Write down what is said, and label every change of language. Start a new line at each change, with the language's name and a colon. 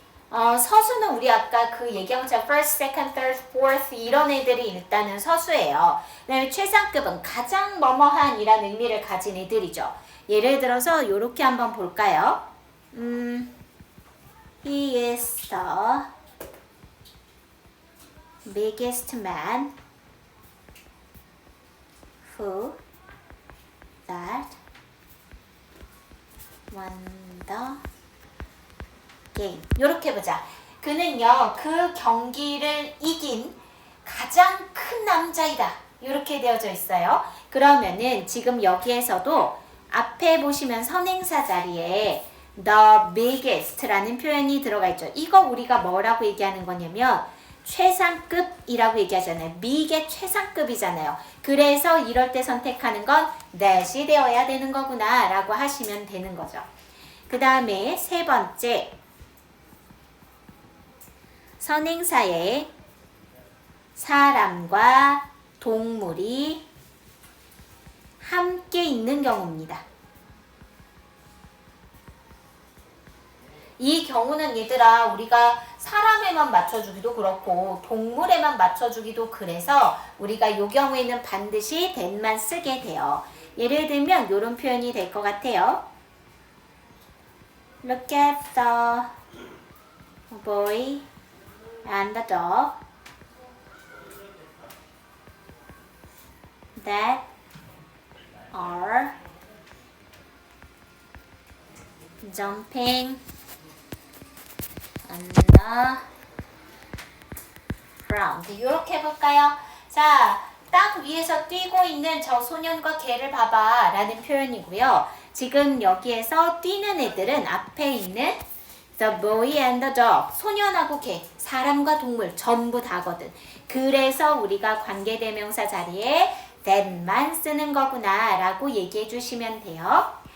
Korean: 서수는 우리 아까 그 얘기한 것처럼
English: first, second, third, fourth
Korean: 이런 애들이 일단은 서수예요. 그다음에 최상급은 가장 뭐뭐한 이라는 의미를 가진 애들이죠. 예를 들어서 이렇게 한번 볼까요?
English: He is the biggest man who that won the game.
Korean: 이렇게 보자. 그는요, 그 경기를 이긴 가장 큰 남자이다. 이렇게 되어져 있어요. 그러면은 지금 여기에서도 앞에 보시면 선행사 자리에 the biggest라는 표현이 들어가 있죠. 이거 우리가 뭐라고 얘기하는 거냐면 최상급이라고 얘기하잖아요. big의 최상급이잖아요. 그래서 이럴 때 선택하는 건 that이 되어야 되는 거구나 라고 하시면 되는 거죠. 그 다음에 세 번째 선행사에 사람과 동물이 함께 있는 경우입니다. 이 경우는 얘들아 우리가 사람에만 맞춰주기도 그렇고 동물에만 맞춰주기도 그래서 우리가 이 경우에는 반드시 that만 쓰게 돼요. 예를 들면 이런 표현이 될 것 같아요.
English: Look at the boy and the dog that are jumping on the ground.
Korean: 이렇게 해볼까요? 자, 땅 위에서 뛰고 있는 저 소년과 개를 봐봐 라는 표현이고요. 지금 여기에서 뛰는 애들은 앞에 있는
English: the boy and the dog,
Korean: 소년하고 개, 사람과 동물 전부 다거든. 그래서 우리가 관계대명사 자리에 that만 쓰는 거구나 라고 얘기해 주시면 돼요.